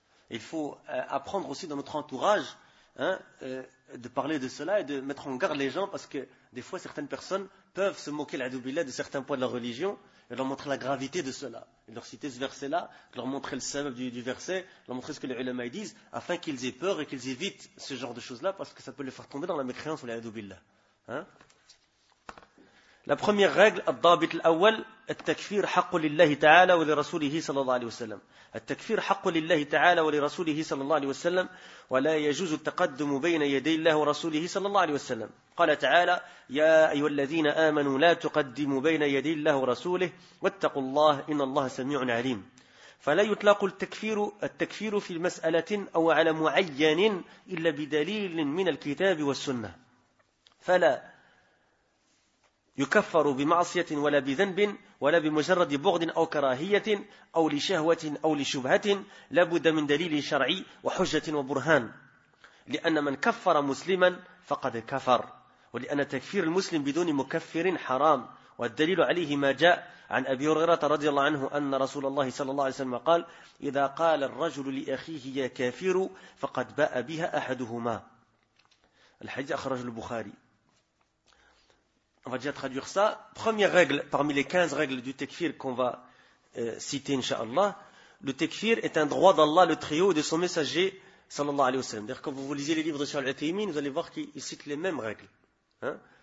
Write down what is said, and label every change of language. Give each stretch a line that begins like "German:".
French: Il faut apprendre aussi dans notre entourage hein, de parler de cela et de mettre en garde les gens parce que des fois certaines personnes peuvent se moquer de certains points de la religion et leur montrer la gravité de cela. Et leur citer ce verset-là, leur montrer le sabab du verset, leur montrer ce que les ulama disent afin qu'ils aient peur et qu'ils évitent ce genre de choses-là parce que ça peut les faire tomber dans la mécréance ou l'adou billah. Hein? La première règle,
Arabic: الضابط الأول, التكفير حق لله تعالى ولرسوله صلى الله عليه وسلم. التكفير حق لله تعالى ولرسوله صلى الله عليه وسلم ولا يجوز التقدم بين يدي الله ورسوله صلى الله عليه وسلم. قال تعالى يا أيها الذين آمنوا لا تقدموا بين يدي الله ورسوله واتقوا الله إن الله سميع عليم. فلا يطلق التكفير في المسألة أو على معين إلا بدليل من الكتاب والسنة. فلا يكفر بمعصية ولا بذنب ولا بمجرد بغض أو كراهية أو لشهوة أو لشبهة لابد من دليل شرعي وحجة وبرهان لأن من كفر مسلما فقد كفر ولأن تكفير المسلم بدون مكفر حرام والدليل عليه ما جاء عن أبي هريرة رضي الله عنه أن رسول الله صلى الله عليه وسلم قال إذا قال الرجل لأخيه يا كافر فقد باء بها أحدهما. الحديث أخرجه البخاري.
French: On va déjà traduire ça. Première règle, parmi les 15 règles du tekfir qu'on va citer, inshallah, le tekfir est un droit d'Allah, le trio, de son messager,
Arabic: sallallahu alayhi wa sallam.
French: D'ailleurs, quand vous lisez les livres de Cheikh Al-Uthaymeen, vous allez voir qu'il cite les mêmes règles. Hein?